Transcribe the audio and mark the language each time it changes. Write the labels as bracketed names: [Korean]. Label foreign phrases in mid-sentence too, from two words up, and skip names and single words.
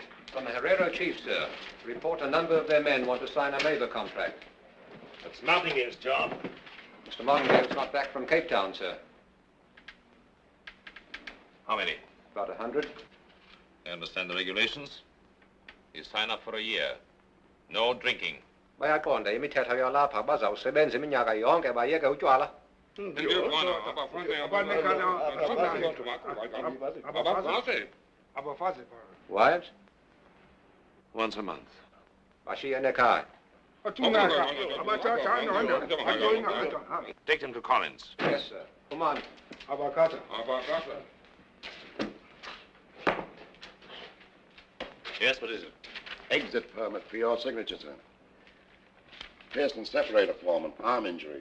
[English] From the Herero chief, sir. Report a number of their men want to sign a labor contract. That's Martingale's job. Mr. Martingale's not back from Cape Town, sir. How many? About 100. I understand the regulations. You sign up for a year. No drinking. [Xhosa] Bayakonda, imithetho yalapha bazawusebenza iminyaka yonke bayeke utywala. [English] Wives? Once a month. [Xhosa] Bashiya nekhaya. [English] Take them to Collins. Yes, sir. Come on. Yes, what is it? Exit permit for your signature, sir. Piercing separator form and arm injury.